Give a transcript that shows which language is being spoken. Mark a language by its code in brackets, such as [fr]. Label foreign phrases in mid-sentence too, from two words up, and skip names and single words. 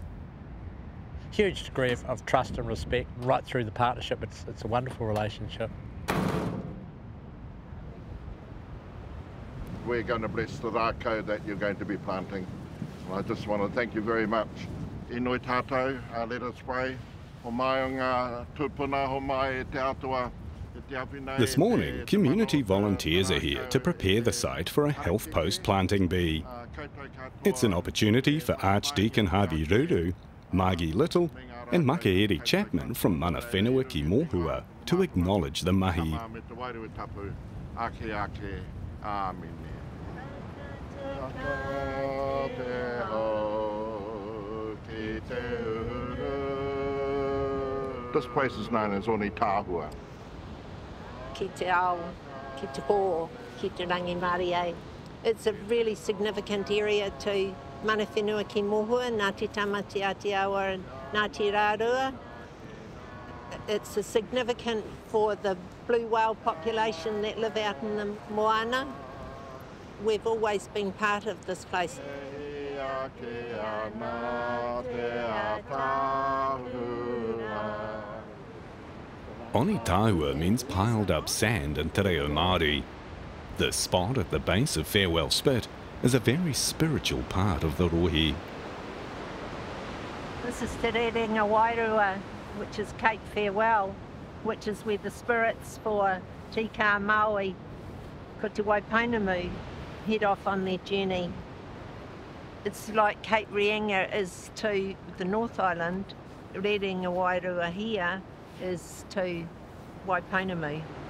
[en] Huge degree of trust and respect right through the partnership. It's a wonderful relationship. We're going to bless the rākau that you're going to be planting. And I just want to thank you very much. [mi] I noi tātou, [en] let us pray. [mi] Ho mai o ngā tūpuna, ho mai te atua. [en] This morning, community volunteers are here to prepare the site for a Health Post planting bee. It's an opportunity for Archdeacon Harvey Ruru, Margie Little and Makaeri Chapman from Mana Whenua ki Mōhua to acknowledge the mahi. This place is known as Onitahua. [mi] Ki te ao, ki te hō, ki te rangi Māori. [en] It's a really significant area to Mana Whenua ki Mōhua, Ngāti Tama te Ātiawa and Ngāti Rārua. It's significant for the blue whale population that live out in the moana. We've always been part of this place. Onitahua means piled up sand in [mi] te reo Māori. [en] This spot at the base of Farewell Spit is a very spiritual part of the rohi. This is te rerenga Wairua, which is Cape Farewell, which is where the spirits for Tika Maui, ko te Waipainamu, head off on their journey. It's like Cape Reinga is to the North Island, rerenga Wairua here is to Waipainamu.